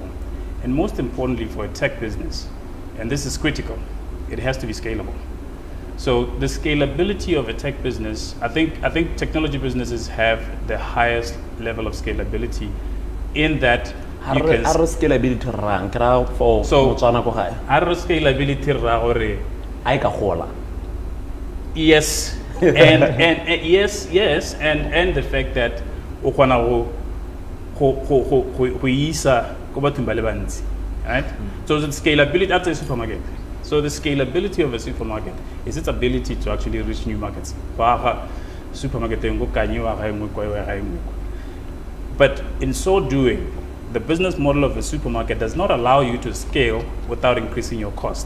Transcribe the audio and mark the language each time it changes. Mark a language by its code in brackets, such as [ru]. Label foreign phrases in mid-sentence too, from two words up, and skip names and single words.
[en] And most importantly for a tech business, and this is critical, it has to be scalable. So the scalability of a tech business, I think technology businesses have the highest level of scalability in that you can... [tn] scalability rang, for Motswana ko gae. Scalability ra gore Ai ka gola. [en] yes, and yes, and the fact that [tn] o kgona go isa ko bathong ba le bantsi, [en] right? So the scalability, that's a supermarket. So the scalability of a supermarket is its ability to actually reach new markets. Supermarket. But in so doing, the business model of a supermarket does not allow you to scale without increasing your cost.